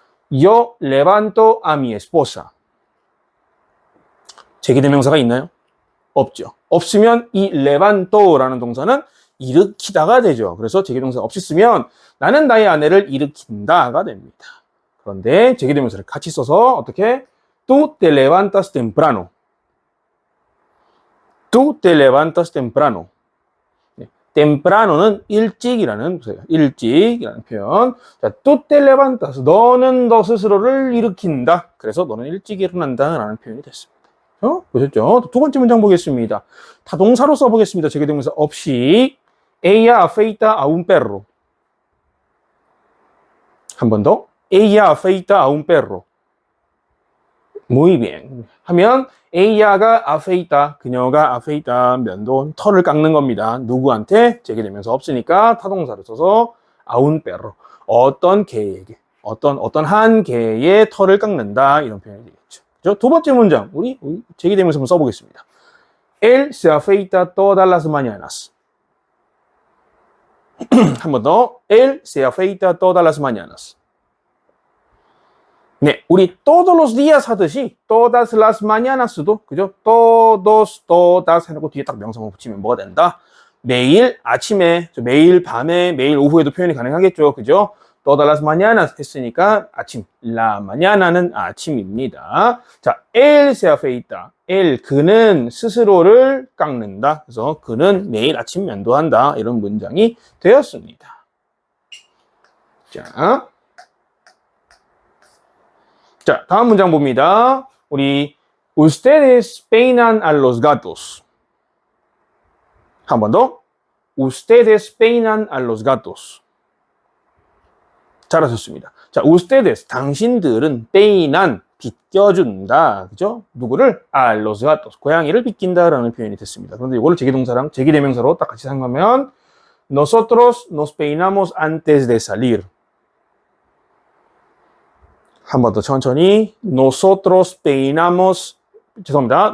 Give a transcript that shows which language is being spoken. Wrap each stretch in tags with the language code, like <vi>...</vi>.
<es>Yo levanto a mi esposa.</es> <ko>제기대명사가 있나요? 없죠. 없으면 이 levanto라는 동사는 일으키다가 되죠. 그래서 제기동사 없이 쓰면 나는 나의 아내를 일으킨다가 됩니다. 그런데 제기대명사를 같이 써서 어떻게?</ko> <es>Tú te levantas temprano. Tú te levantas temprano.</es> <ko>temprano는 일찍이라는 표현이에요. 일찍이라는 표현. 자, tú te levantas. 너는 너 스스로를 일으킨다. 그래서 너는 일찍 일어난다라는 표현이 됐습니다. 보셨죠? 두 번째 문장 보겠습니다. 다 동사로 써보겠습니다. 제기동사 없이.</ko> <es>Ella afeita a un perro.</es> <ko>한 번 더.</ko> <es>Ella afeita a un perro. Muy bien.</es> <ko>하면 A야가 afeita, 그녀가 afeita, 면도, 털을 깎는 겁니다. 누구한테? 제기되면서 없으니까 타동사를 써서 a un perro. 어떤 개에게, 어떤 한 개의 털을 깎는다 이런 표현이 되겠죠. 그렇죠? 두 번째 문장 우리 제기되면서 한번 써보겠습니다.</ko> <es>Él se afeita todas las mañanas.</es> <ko>한 번 더.</ko> <es>Él se afeita todas las mañanas.</es> <ko>네, 우리</ko> <es>todos los días</es> <ko>하듯이</ko> <es>todas las mañanas</es> <ko>도 그죠? todas 해놓고 뒤에 딱 명사만 붙이면 뭐가 된다? 매일 아침에, 매일 밤에, 매일 오후에도 표현이 가능하겠죠, 그죠? todas las mañanas 했으니까 아침, la mañana는 아침입니다. 자,</ko> <es>él se afeita.</es> <ko>él 그는 스스로를 깎는다. 그래서 그는 매일 아침 면도한다. 이런 문장이 되었습니다. 자, 다음 문장 봅니다. 우리</ko> <es>Ustedes peinan a los gatos.</es> <ko>한 번 더.</ko> <es>Ustedes peinan a los gatos.</es> <ko>잘하셨습니다. 자, ustedes 당신들은 peinan 빗겨준다. 그죠? 누구를?</ko> <es>a los gatos.</es> <ko>고양이를 빗긴다라는 표현이 됐습니다. 그런데 이거를 제기동사랑 제기대명사로 딱 같이 사용하면</ko> <es>Nosotros nos peinamos antes de salir.</es> <ko>한 번 더 천천히.</ko> <es>Nosotros peinamos,</es> <ko>죄송합니다.</ko>